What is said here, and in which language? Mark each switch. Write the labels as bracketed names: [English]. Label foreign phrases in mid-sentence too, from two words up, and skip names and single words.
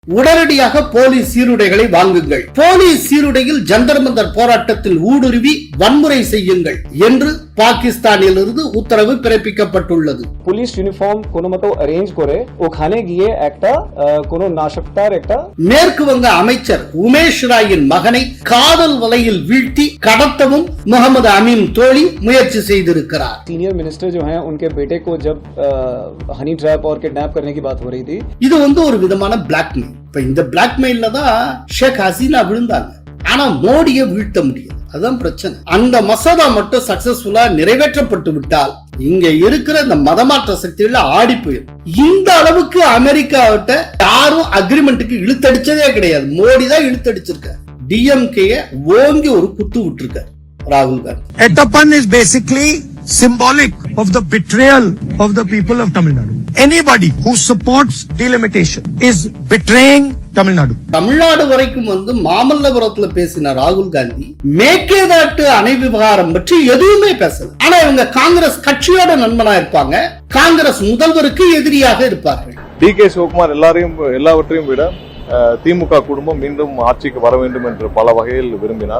[Tamil] உடனடியாக போலீஸ் சீருடைகளை வாங்குங்கள். போலீஸ் சீருடையில் ஜந்தர் மந்தர் போராட்டத்தில் ஊடுருவி வன்முறை செய்யுங்கள் என்று பாகிஸ்தானிலிருந்து உத்தரவு பிறப்பிக்கப்பட்டுள்ளது. [English] police uniform [Bangla] কোনো মতো অ্যারেঞ্জ করে ওখানে গিয়ে একটা কোনো নাশকতার একটা [Tamil] மேற்கு வங்க அமைச்சர் உமேஷ் ராயின் மகனை காதல் வலையில் வீழ்த்தி கடத்தவும் முகமது அமீன் தோழி முயற்சி செய்திருக்கிறார். [English] senior minister [Hindi] जो हैं उनके बेटे को जब [English] honey trap [Hindi] और किडनैप करने की बात हो रही थी. [Tamil] இது ஒரு விதமான பிளாக்மெயில். இப்ப இந்த பிளாக்மெயில்ல தான் ஷேக் ஹசீனா விழுந்தாங்க. ஆனா மோடியை வீழ்த்த முடியாது. அதுதான் பிரச்சனை. அந்த மசோதா மட்டும் சக்சஸ்ஃபுல்லா நிறைவேற்றப்பட்டு விட்டால் இங்க இருக்கிற இந்த மதமாற்ற சக்திகள் ஆடி போயிடும். இந்த அளவுக்கு அமெரிக்காவிட்ட யாரும் அக்ரிமெண்ட்டுக்கு இழுத்தடிச்சதே கிடையாது. மோடி தான் இழுத்தடிச்சிருக்காரு. டிஎம்கே ஓங்கி ஒரு குத்து விட்டுருக்காரு ராகுல் காந்தி. [English] Ettapan is basically symbolic of the betrayal of the people of Tamil Nadu. Anybody who supports delimitation is betraying Tamil Nadu. [Tamil] தமிழ்நாடு வரைக்கும் மாமல்லபுரத்துல பேசின ராகுல் காந்தி மேகேதாட்டு அணை விவகாரம் பற்றி எதுவுமே பேசல. ஆனா இவங்க காங்கிரஸ் கட்சியோட நண்பனா இருப்பாங்க, காங்கிரஸ் முதல்வருக்கு எதிரியாக இருப்பார்கள். டி.கே. சிவகுமார் எல்லாவற்றையும் விட திமுக குடும்பம் மீண்டும் ஆட்சிக்கு வர வேண்டும் என்று பல வகையில் விரும்பினார்.